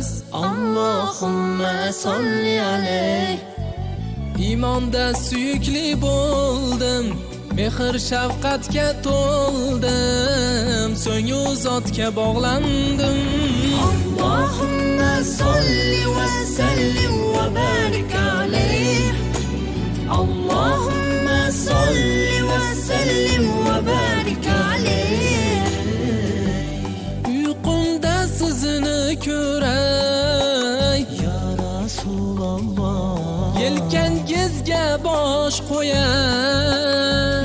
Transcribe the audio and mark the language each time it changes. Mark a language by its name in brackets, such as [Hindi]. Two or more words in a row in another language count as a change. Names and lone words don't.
[Arabic] اللهم صل عليه [Uzbek] iymonda suyukli bo'ldim mehr shafqatga to'ldim so'ng u zotga bog'landim [Arabic] اللهم صل وسلم وبارك عليه اللهم صل وسلم وبارك عليه [Uzbek] uyqumda sizni ko'ray [Arabic] يا رسول الله [Uzbek] yelkangizga bosh qo'yay